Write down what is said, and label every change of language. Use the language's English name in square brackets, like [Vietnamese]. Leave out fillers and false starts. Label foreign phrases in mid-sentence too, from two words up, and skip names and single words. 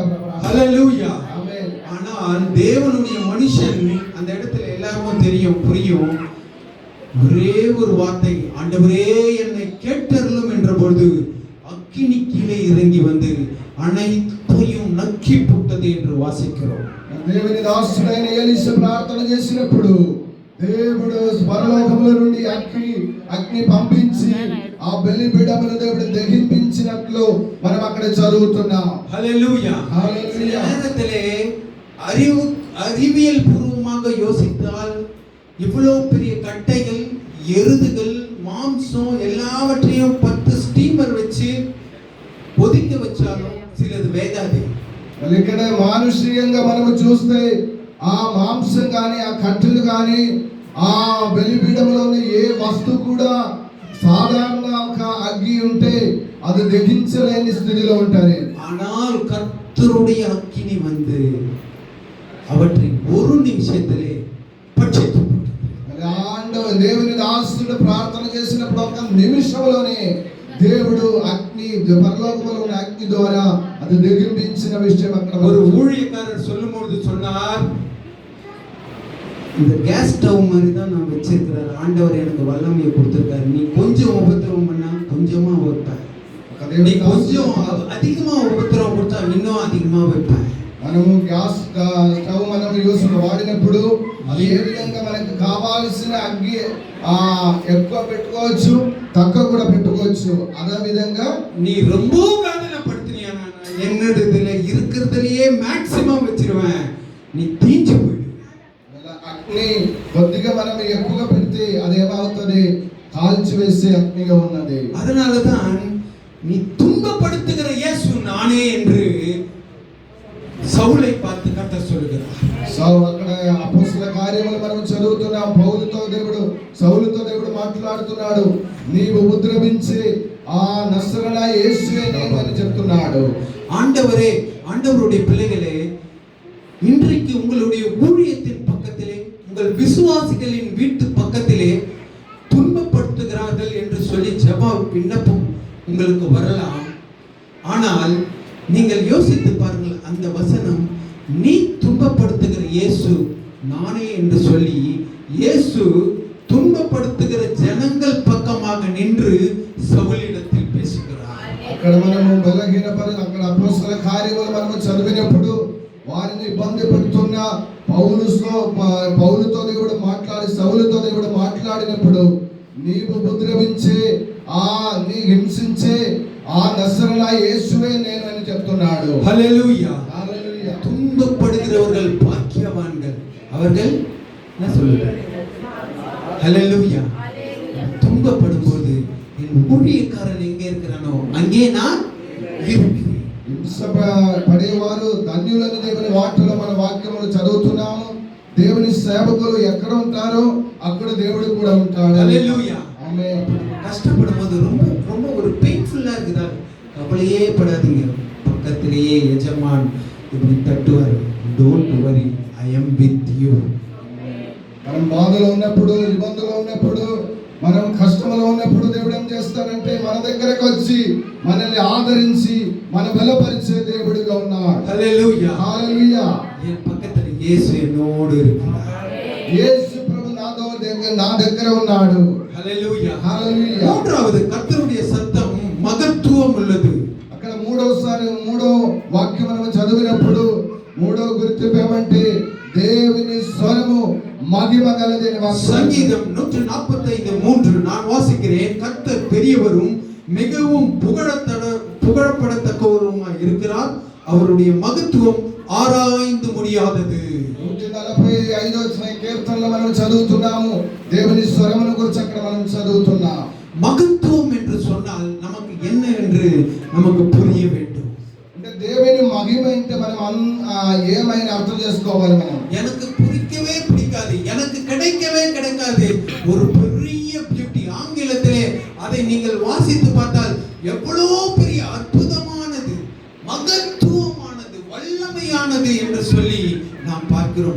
[Tamil] ஹல்லேலூயா. ஆமென். ஆனால் தேவனுடைய மனுஷன் அந்த இடத்துல எல்லாருக்கும் தெரியும், புரியும். ஒரே ஒரு வார்த்தை, ஆண்டவரே என்னை கேட்டருளும் என்ற பொழுது அக்கினி கீழே இறங்கி வந்து அனைத்தையும் நக்கி போட்டது என்று வாசிக்கிறோம். [Telugu] దేవుని దాసుడైన ఎలీషా ప్రార్థన చేసినప్పుడు దేవుడు పరలోకముల నుండి అగ్ని పంపించి ఆ బలిపీఠమును దేవుడు దహింపించినట్లు మనం అక్కడ చదువుతున్నాం. హల్లెలూయా. హల్లెలూయా. [Tamil] நேரத்திலே அறிவியல் பூர்வமாக யோசித்தால் இவ்வளவு பெரிய கட்டைகள், எருதுகள், மாம்சம் எல்லாவற்றையும் 10 ஸ்டீமர் வச்சு ஒதுக்க வச்சாலும் சிலது வேகாது. [Telugu] ఇక్కడ మానుషీయంగా మనం చూస్తే ఆ మాంసం కానీ ఆ కట్టెలు కానీ ఆ బలిపీఠంలోని ఏ వస్తువు కూడా సాధారణ ఒక అగ్గి ఉంటే అది దహించలేని స్థితిలో ఉంటాయి. [Tamil] ஆனால் கர்த்தருடைய அக்கினி வந்து அவற்றை ஒரு நிமிஷத்திலே பட்சித்து [Telugu] దేవుని దాసుడు ప్రార్థన చేసినప్పుడు ఒక నిమిషంలోనే దేవుడు అగ్ని పరలోకములో ఉన్న అగ్ని ద్వారా అది దహింపించిన విషయం అక్కడ [Tamil] ஒரு ஊழியக்காரர் சொல்லும்போது சொன்னார், இந்த [English] gas stove [Tamil] மாதிரி தான் நான் வச்சிருக்கிறார், ஆண்டவர் எனக்கு வல்லமையை கொடுத்திருக்காரு. நீ கொஞ்சம் உபத்திரவம் பண்ணா கொஞ்சமா வைப்பேன், நீ கொஞ்சம் அதிகமா உபத்திரவம் கொடுத்தா இன்னும் அதிகமா வைப்பேன். [Telugu] మనము [English] gas stove [Telugu] మనం యూస్ వాడినప్పుడు అది ఏ విధంగా మనకు కావాల్సిన అగ్గి ఎక్కువ పెట్టుకోవచ్చు, తక్కువ కూడా పెట్టుకోవచ్చు. అదే విధంగా [Tamil] நீ ரொம்ப வேதனைப்படுத்தினியா, என்னதுல இருக்கிறதுலயே மேக்ஸிமம் வச்சிருவேன், நீ தீஞ்சு போயிடு. [Telugu] అగ్ని కొద్దిగా మనం ఎక్కువగా పెడితే అదేమవుతుంది, కాల్చివేసే అగ్నిగా ఉన్నది. [Tamil] அதனாலதான் நீ துன்பப்படுத்துகிற இயேசு நானே என்று సౌలై பார்த்து కర్తర్ சொல்லுகிறார். [Telugu] అక్కడ అపోస్తల కార్యములు మనం చదువుతున్నాం. సౌలుతో దేవుడు మాట్లాడుతున్నాడు, నీవు ఉపద్రవించి ఆ నజరేయుడైన యేసువే నేను అని చెప్తున్నాడు. [Tamil] ஆண்டவருடைய பிள்ளைகளே, உங்களுடைய ஊழியத்தின் பக்கத்திலே, உங்கள் விசுவாசிகளின் வீட்டு பக்கத்திலே துன்பப்படுத்துகிறார்கள் என்று சொல்லி ஜெப விண்ணப்பம் உங்களுக்கு வரலாம். ஆனால் நீங்கள் யோசித்து பாருங்கள், அந்த வசனம் நீ துன்பப்படுத்துகிற இயேசு நானே என்று சொல்லி இயேசு துன்பப்படுத்துகிற ஜனங்கள் பக்கமாக நின்று சவுலிடத்தில் பேசுகிறார். [Telugu] అక్కడ మనము బలహీనపడి అక్కడ అపోస్తల కార్యములు మనము చదివినప్పుడు వారిని ఇబ్బంది పెడుతున్న పౌలుతో దేవుడు మాట్లాడి సౌలుతో దేవుడు మాట్లాడినప్పుడు నీవు ఉపద్రవించే నీ హింసించే ఆ నజరేయుడైన యేసువే నేను అని చెప్తున్నాడు. హల్లెలూయా. హల్లెలూయా. [Tamil] துன்பப்படுகிறவர்கள் பாக்கியவான்கள். அவர்கள் என்ன சொல்லுங்க? ஹல்லேலூயா. துன்பப்படும்போது என் ஊழியக்காரன் எங்கே இருக்கிறானோ அங்கே நான் இருக்கிறேன். [Telugu] పడేవారు ధన్యులని దేవుని వాక్యంలో మన వాక్యములు చదువుతున్నాము. దేవుని సేవకులు ఎక్కడ ఉంటారో అక్కడ దేవుడు కూడా ఉంటాడు. హల్లెలూయా. ఆమేన్. [Tamil] கஷ்டப்படும்போது ரொம்ப ரொம்ப ஒரு பெயின்ஃபுல்லா இருக்குதா? கவலையே படாதீங்க. பக்கத்திலேயே எஜமான் இப்படி தட்டுவார். [English] don't worry, I am with you. [Telugu] మనం బాధలో ఉన్నప్పుడు, ఇబ్బందులో ఉన్నప్పుడు, మనం కష్టంలో ఉన్నప్పుడు దేవుడు ఏం చేస్తాడంటే మన దగ్గరకు వచ్చి మనల్ని ఆదరించి మన బలపరిచే దేవుడిగా ఉన్నాడు. హల్లెలూయా. హల్లెలూయా. [Tamil] என் பக்கத்துல இயேசு என்னோடு இருக்கிறார். [Telugu] యేసు ప్రభు నా దగ్గర ఉన్నాడు. హల్లెలూయా. హల్లెలూయా. [Tamil] மூன்றாவது கர்த்தருடைய சத்தம் மகத்துவம் உள்ளது. [Telugu] అక్కడ మూడో వాక్యం మనం చదివినప్పుడు మూడో గుర్తింపు ఏమంటే దేవుని స్వరము మహిమ కలదైన వాక్కు. [Tamil] சங்கீதம் 145:3 நான் வாசிக்கிறேன். கர்த்தர் பெரியவரும் மிகவும் புகழப்படத்தக்கவருமாய் இருக்கிறார். அவருடைய மகத்துவம் ஆராய்ந்து முடியாதது. [Telugu] 145వ కీర్తనలో మనం చదువుతున్నాము. దేవుని స్వరమును గురించి అక్కడ మనం చదువుతున్నాం. மகத்துவம் என்று சொன்னால் நமக்கு என்ன என்று நமக்கு புரிய வேண்டும். అంటే దేవుని మహిమ అంటే మనం ఏమైనా అర్థం చేసుకోవాలి. మనం [Tamil] எனக்கு பிடிக்கவே பிடிக்காது, எனக்கு கிடைக்கவே கிடைக்காது. ஒரு பெரிய பியூட்டி, ஆங்கிலத்திலே அதை நீங்கள் வாசித்து பார்த்தால் எவ்வளவு பெரிய அற்புதமானது, மகத்துவமானது, வல்லமையானது என்று சொல்லி நாம் பார்க்கிறோம்.